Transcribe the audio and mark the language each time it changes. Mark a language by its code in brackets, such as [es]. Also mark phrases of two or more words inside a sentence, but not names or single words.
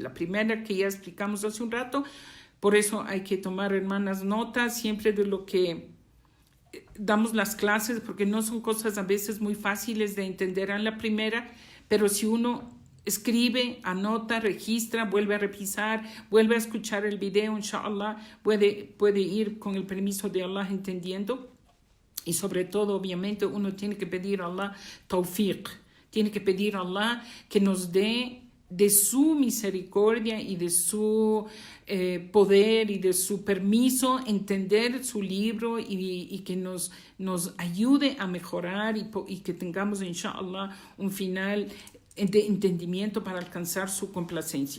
[es] La primera que ya explicamos hace un rato, por eso hay que tomar, hermanas, notas siempre de lo que damos las clases, porque no son cosas a veces muy fáciles de entender en la primera, pero si uno escribe, anota, registra, vuelve a revisar, vuelve a escuchar el video, inshallah, puede ir con el permiso de Allah entendiendo. Y sobre todo, obviamente, uno tiene que pedir a Allah tawfiq, tiene que pedir a Allah que nos dé de su misericordia y de su poder y de su permiso entender su libro y que nos ayude a mejorar y que tengamos, inshallah, un final de entendimiento para alcanzar su complacencia.